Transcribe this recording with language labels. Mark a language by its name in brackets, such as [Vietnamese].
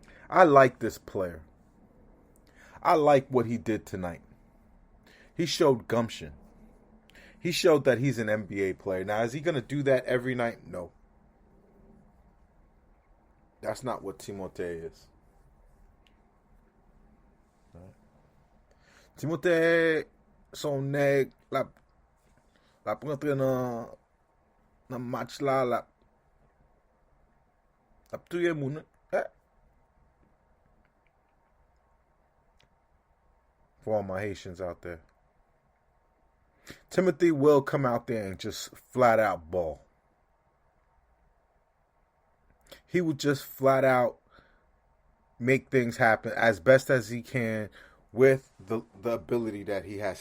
[English] I like this player. I like what he did tonight. He showed gumption. He showed that he's an NBA player. Now, is he going to do that every night? No. That's not what Timothée is. Right. [Haitian Creole] Timothée, son nèg, la rentre dans match là, la touye moun. [English] For all my Haitians out there. Timothy will come out there and just flat out ball. He will just flat out make things happen as best as he can with the ability that he has.